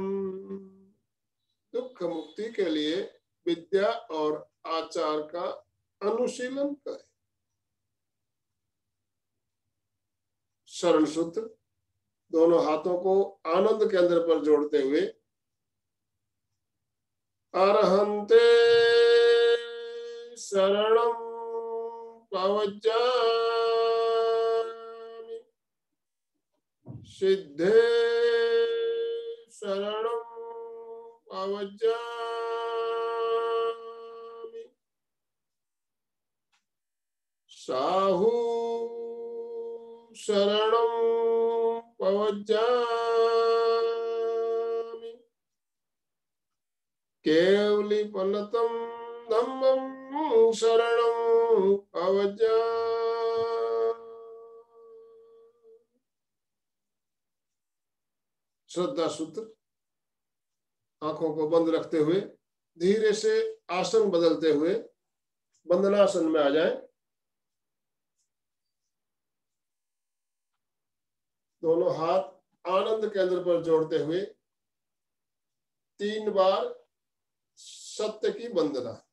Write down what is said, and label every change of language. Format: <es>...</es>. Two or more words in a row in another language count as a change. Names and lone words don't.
<hi>दुख मुक्ति के लिए विद्या और आचार का अनुशीलन करें। शरण सूत्र। दोनों हाथों को आनंद केंद्र पर जोड़ते हुए</hi> <pra>अरहंते शरणं पवज्जामि, सिद्धे शरणं पवज्जामि, साहू शरणं पवज्जामि, केवली पलतम धम्मं शरणं पवज्जामि।</pra> <hi>श्रद्धा सूत्र। आंखों को बंद रखते हुए धीरे से आसन बदलते हुए वंदनासन में आ जाए। दोनों हाथ आनंद केंद्र पर जोड़ते हुए 3 बार सत्य की वंदना।</hi>